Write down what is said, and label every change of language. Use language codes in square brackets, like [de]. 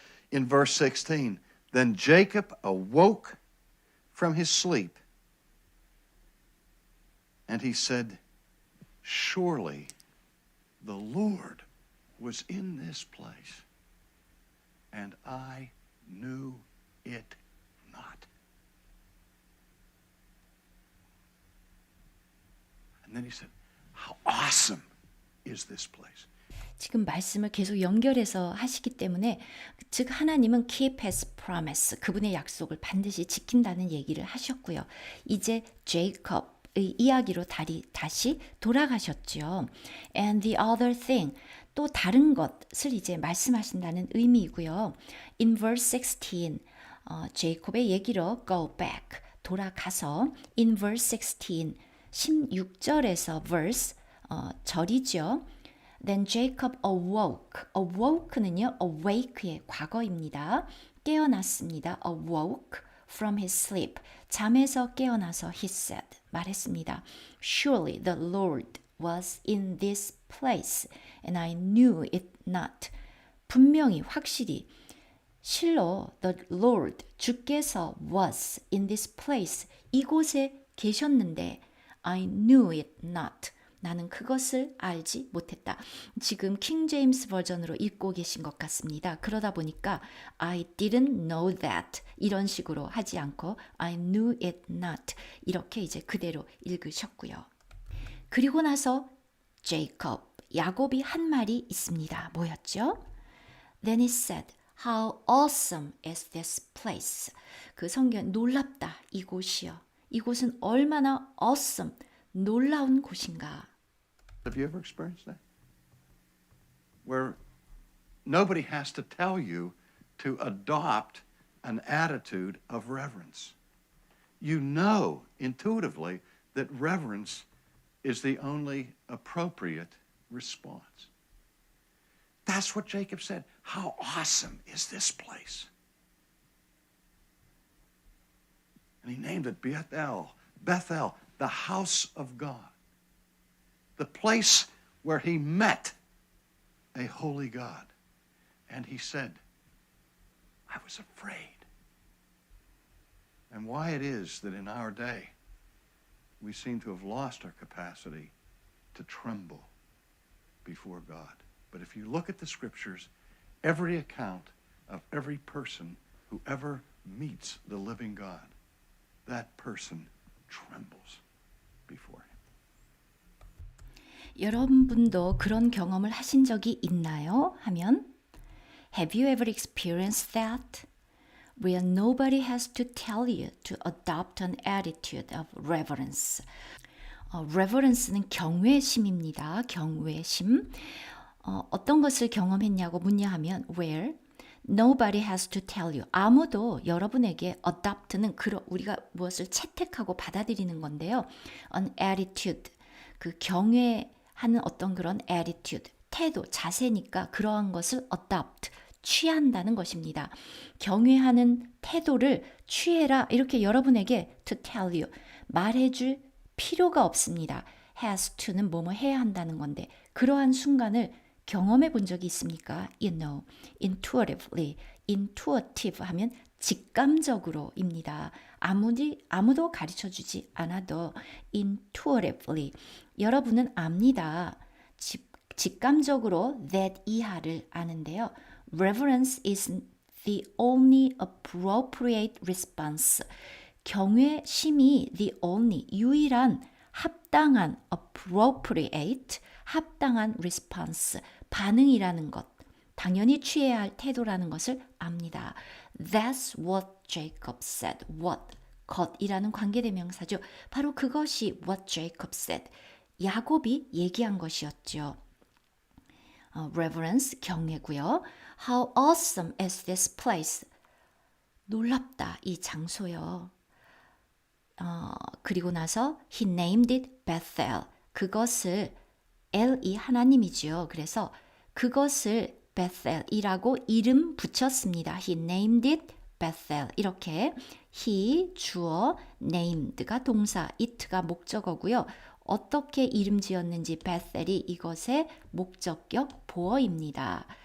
[en] In verse 16, then Jacob awoke from his sleep, and he said, surely the Lord was in this place, and I knew it not. And then he said, how awesome is this place? [ko] 지금 말씀을 계속 연결해서 하시기 때문에 즉 하나님은 [en] keep his promise [ko] 그분의 약속을 반드시 지킨다는 얘기를 하셨고요. 이제 제이콥의 이야기로 다시 돌아가셨죠. [en] And the other thing [ko] 또 다른 것을 이제 말씀하신다는 의미이고요. [en] In verse 16 [ko] 제이콥의 얘기로 [en] go back [ko] 돌아가서 [en] in verse 16 [ko] 16절에서 verse 절이죠. [en] Then Jacob awoke. [ko] awoke는요, awake의 과거입니다. 깨어났습니다. [en] awoke from his sleep. [ko] 잠에서 깨어나서 [en] he said, [ko] 말했습니다. [en] Surely the Lord was in this place, and I knew it not. [ko] 분명히, 확실히, 실로 [en] the Lord, 주께서 was in this place, [ko] 이곳에 계셨는데 [en] I knew it not. [ko] 나는 그것을 알지 못했다. 지금 킹 제임스 버전으로 읽고 계신 것 같습니다. 그러다 보니까 [en] I didn't know that [ko] 이런 식으로 하지 않고 [en] I knew it not [ko] 이렇게 이제 그대로 읽으셨고요. 그리고 나서 제이콥, 야곱이 한 말이 있습니다. 뭐였죠? [en] Then he said, how awesome is this place. [ko] 그 성경 놀랍다 이곳이요. 이곳은 얼마나 awesome 놀라운 곳인가. [en] Have you ever experienced that? Where nobody has to tell you to adopt an attitude of reverence. You know intuitively that reverence is the only appropriate response. That's what Jacob said. How awesome is this place? And he named it Bethel, the house of God. The place where he met a holy God. And he said, I was afraid. And why it is that in our day we seem to have lost our capacity to tremble before God. But if you look at the scriptures, every account of every person who ever meets the living God, that person trembles before him. [ko] 여러분도 그런 경험을 하신 적이 있나요? 하면 [en] Have you ever experienced that? Where nobody has to tell you to adopt an attitude of reverence. [ko] reverence는 경외심입니다. 경외심. 어떤 것을 경험했냐고 묻냐하면 [en] where nobody has to tell you. [ko] 아무도 여러분에게 adopt는 우리가 무엇을 채택하고 받아들이는 건데요. [en] an attitude. [ko] 그 경외하는 어떤 그런 attitude. 태도, 자세니까 그러한 것을 adopt. 취한다는 것입니다. 경외하는 태도를 취해라. 이렇게 여러분에게 [en] to tell you. [ko] 말해줄 필요가 없습니다. has to는 뭐뭐 해야 한다는 건데 그러한 순간을 경험해 본 적이 있습니까? [en] You know, intuitively. [ko] intuitive 하면 직감적으로입니다. 아무도 가르쳐주지 않아도 intuitively. 여러분은 압니다. 직감적으로 that 이하를 아는데요. [en] Reverence is the only appropriate response. [ko] 경외심이 the only, 유일한 합당한 appropriate, 합당한 response, 반응이라는 것, 당연히 취해야 할 태도라는 것을 압니다. [en] That's what Jacob said. [ko] What, 것이라는 관계대명사죠. 바로 그것이 [en] what Jacob said. [ko] 야곱이 얘기한 것이었죠. reverence, 경외고요. [en] How awesome is this place. [ko] 놀랍다, 이 장소요. 그리고 나서 [en] he named it Bethel. [ko] 그것을 L이 하나님이지요. 그래서 그것을 Bethel이라고 이름 붙였습니다. [en] He named it Bethel. [ko] 이렇게 he 주어, named가 동사, it가 목적어고요. 어떻게 이름 지었는지 Bethel이 이것의 목적격 보어입니다.